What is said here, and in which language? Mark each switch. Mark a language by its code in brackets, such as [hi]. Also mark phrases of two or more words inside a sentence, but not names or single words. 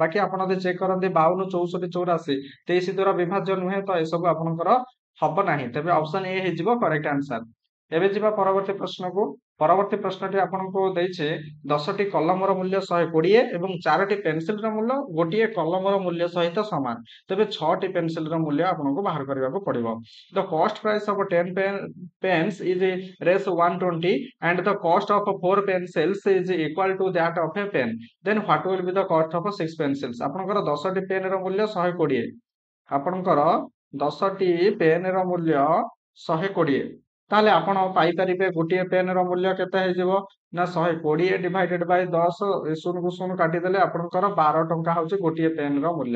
[or] ବାକି ଆପଣ ଯଦି ଚେକ୍ କରନ୍ତି 52 64 84 23 ଦ୍ୱାରା ବିଭାଜ୍ୟ ନୁହେଁ ତ ଏସବୁ ଆପଣଙ୍କର ହବ ନାହିଁ। ତେବେ [en] option A [or] ହେଇଯିବ [en] correct answer. [or] ଏବେ ଯିବା ପରବର୍ତ୍ତୀ ପ୍ରଶ୍ନକୁ। ପରବର୍ତ୍ତୀ ପ୍ରଶ୍ନଟି ଆପଣଙ୍କୁ ଦେଇଛି 10ଟି କଲମର ମୂଲ୍ୟ 120 ଏବଂ 4ଟି ପେନସିଲର ମୂଲ୍ୟ ଗୋଟିଏ କଲମର ମୂଲ୍ୟ ସହିତ ସମାନ। ତେବେ 6ଟି ପେନସିଲର ମୂଲ୍ୟ ଆପଣଙ୍କୁ ବାହାର କରିବାକୁ ପଡିବ। [en] The cost price of 10 pens is raise 120 and the cost of 4 pencils is equal to that of a pen. Then what will be the cost of 6 pencils? [or] ଆପଣଙ୍କର 10ଟି ପେନର ମୂଲ୍ୟ 120। ଆପଣଙ୍କର 10ଟି ପେନର ମୂଲ୍ୟ 120। ତାହେଲେ ଆପଣ ପାଇପାରିବେ ଗୋଟିଏ ପେନର ମୂଲ୍ୟ କେତେ ହେଇଯିବ ନା 120 [en] divided by [or] 10 ଶୂନକୁ ଶୂନ କାଟିଦେଲେ ଆପଣଙ୍କର 12 ଟଙ୍କା ହଉଛି ଗୋଟିଏ ପେନର ମୂଲ୍ୟ।